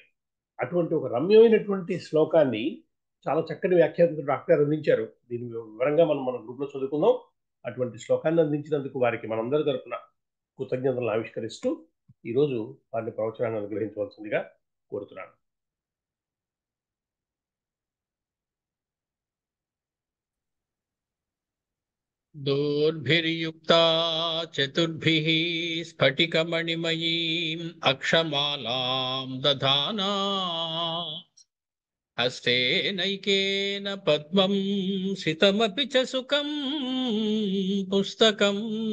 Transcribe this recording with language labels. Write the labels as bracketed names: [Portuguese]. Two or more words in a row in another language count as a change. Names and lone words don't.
[Telugu] అటువంటి ఒక రమ్యమైనటువంటి శ్లోకాన్ని చాలా చక్కటి వ్యాఖ్యాతలు డాక్టర్ అందించారు. దీని వివరంగా మన గ్రూప్లో చదువుకుందాం. అటువంటి శ్లోకాన్ని అందించినందుకు వారికి మనందరి తరపున కృతజ్ఞతలను ఆవిష్కరిస్తూ ఈరోజు వారిని ప్రవచనాన్ని అనుగ్రహించవలసిందిగా కోరుతున్నాను. [Sanskrit] दोर्भिर्युक्ता चतुर्भिः स्फटिकमणिमयीम् अक्षमालां दधाना हस्तेनैकेन पद्मं सितमपि च सुखं पुस्तकं